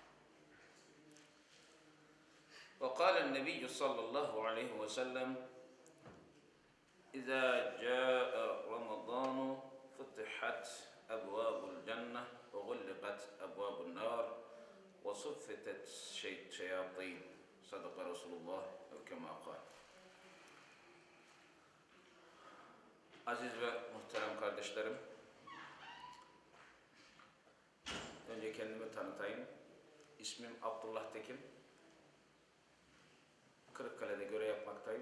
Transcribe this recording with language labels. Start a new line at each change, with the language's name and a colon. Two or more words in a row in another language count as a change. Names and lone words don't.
Arabic: وقال النبي صلى الله عليه وسلم: إذا جاء رمضان فتحت أبواب الجنة وغلقت أبواب النار وصفتت الشياطين. صدق رسول الله كما قال.
Turkish: Aziz ve muhterem kardeşlerim, önce kendimi tanıtayım. İsmim Abdullah Tekin. Kırıkkale'de görev yapmaktayım.